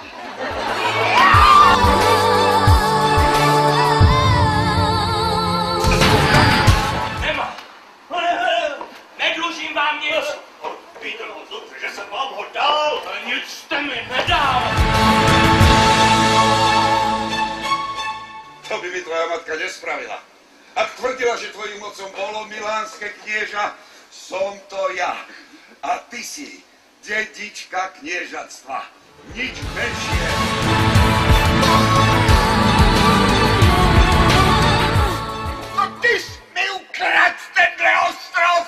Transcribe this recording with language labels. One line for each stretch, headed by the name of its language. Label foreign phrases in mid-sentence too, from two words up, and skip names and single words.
Czech: Nemá! Nedlužím vám nic! Víte no dobře, že jsem vám ho dal. Nic jste mi nedal!
Slovak: To by mi tvoja matka nespravila. Ak tvrdila, že tvojím mocom bolo milánske knieža, som to ja. A ty si dedička kniežatstva. Nič menšie.
Czech: A ty jsi mi ukradl tenhle ostrov.